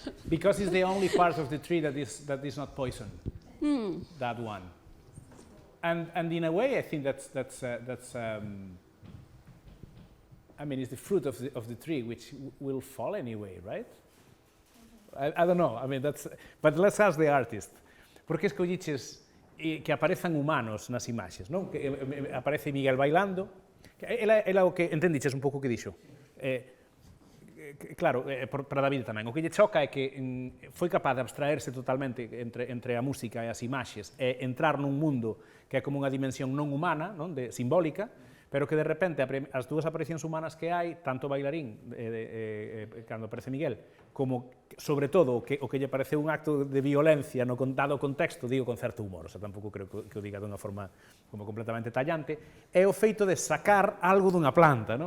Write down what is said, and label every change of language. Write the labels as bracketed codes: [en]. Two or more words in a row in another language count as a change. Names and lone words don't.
[en] Because it's the only part of the tree that is not poisoned. That one. And in a way, I think that's I mean, it's the fruit of the tree, which will fall anyway, right? I don't know. I mean, but let's ask the artist. [gl] ¿Por qué escolliches que aparezan humanos nas imaxes, non? Que aparece Miguel bailando. Ela o que entendiches un pouco que dixo. claro, para David tamén, o que lle choca é que foi capaz de abstraerse totalmente entre a música e as imaxes e entrar nun mundo que é como unha dimensión non humana, non, simbólica, pero que de repente as dúas aparicións humanas que hai, tanto o bailarín, cando aparece Miguel, como, sobre todo, o que lle parece un acto de violencia no dado contexto, digo con certo humor, [es] o sea, [gl] tampouco creo que o diga dunha forma como completamente tallante, é o feito de sacar algo dunha planta, non?